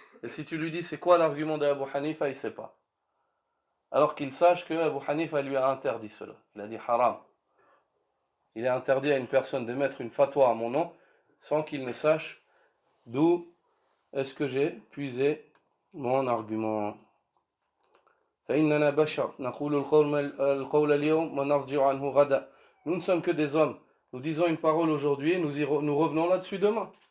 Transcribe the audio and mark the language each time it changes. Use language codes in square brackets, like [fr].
[fr] Et si tu lui dis c'est quoi l'argument d'Abu Hanifa, il ne sait pas. Alors qu'il sache que Abu Hanifa lui a interdit cela. Il a dit haram. Il est interdit à une personne d'émettre une fatwa à mon nom sans qu'il ne sache d'où est-ce que j'ai puisé mon argument. [ar] فإننا بشر نقول القول اليوم ونرجع عنه غدا. [fr] Nous ne sommes que des hommes. Nous disons une parole aujourd'hui et nous revenons là-dessus demain.